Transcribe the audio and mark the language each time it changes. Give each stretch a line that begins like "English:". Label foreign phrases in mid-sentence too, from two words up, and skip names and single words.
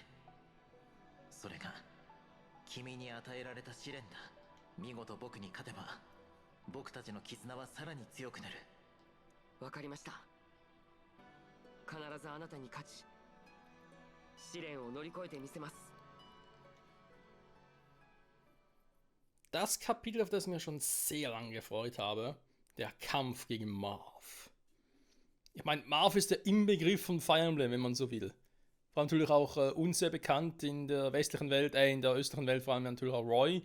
Japanese: それが君に与えられた試練だ。見事僕に勝てば、僕たちの絆はさらに強くなる。わかりました。必ずあなたに勝ち、試練を乗り越えてみせます。
German: Das Kapitel, auf das ich mich schon sehr lange gefreut habe, der Kampf gegen Marv. Ich meine, Marv ist der Inbegriff von Fire Emblem, wenn man so will. Vor allem natürlich auch uns sehr bekannt in der westlichen Welt, in der östlichen Welt vor allem natürlich auch Roy.